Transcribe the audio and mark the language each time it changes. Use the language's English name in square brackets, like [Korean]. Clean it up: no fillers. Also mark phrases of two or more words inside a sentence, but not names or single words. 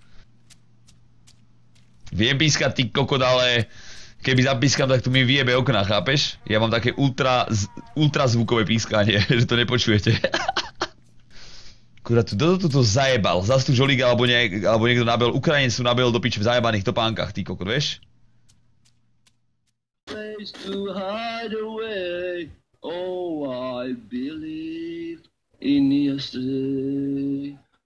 [Slovak] Viem pískať ty kokot, ale keby zapískam, tak tu mi vyjebe okna, chápeš? Ja mám také ultrazvukové pískanie, že to nepočujete. Kurva, tu to zajebal. Zas tu žolík alebo niekto nabel, Ukrajinec tu nabel do piče v zajebaných topánkach, ty kokot, vieš? [English] Place to hide away. Oh, I believe in yesterday.